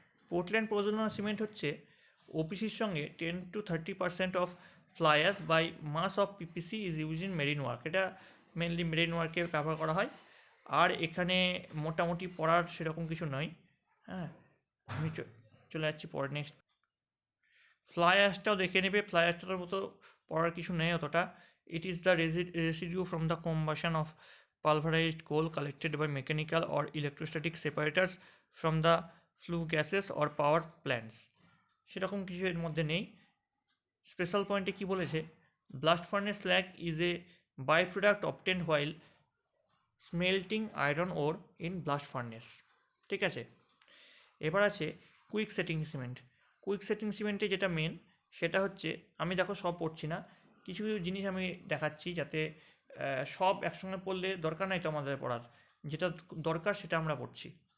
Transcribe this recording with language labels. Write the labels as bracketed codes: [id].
[bn] Portland পোজলোনা cement হচ্ছে ওপিসির সঙ্গে 10 to 30% of fly ash [en] by mass of PPC is use in marine work, [bn] এটা mainly marine ওয়ার্কে ব্যবহার করা হয়। আর এখানে মোটামুটি পড়ার সেরকম কিছু নয়। হ্যাঁ, আমি চলে যাচ্ছি পরে নেক্সট। ফ্লাই অ্যাশটাও দেখে নেবে, ফ্লাই অ্যাশটার মতো পড়ার কিছু নেই অতটা। [en] it is the residue from the combustion of pulverized coal collected by mechanical or electrostatic separators from the flue gases or power plants, [bn] সেরকম কিছু এর মধ্যে নেই। স্পেশাল পয়েন্টে কি বলেছে, [en] blast furnace slag is a by product obtained while smelting iron ore in blast furnace, [bn] ঠিক আছে? এবার আছে quick setting cement. Quick setting সিমেন্টে যেটা মেন সেটা হচ্ছে, আমি দেখো সব পড়ছি না, কিছু কিছু জিনিস আমি দেখাচ্ছি যাতে সব একসঙ্গে পড়লে দরকার নাই তো আমাদের পড়ার, যেটা দরকার সেটা আমরা পড়ছি।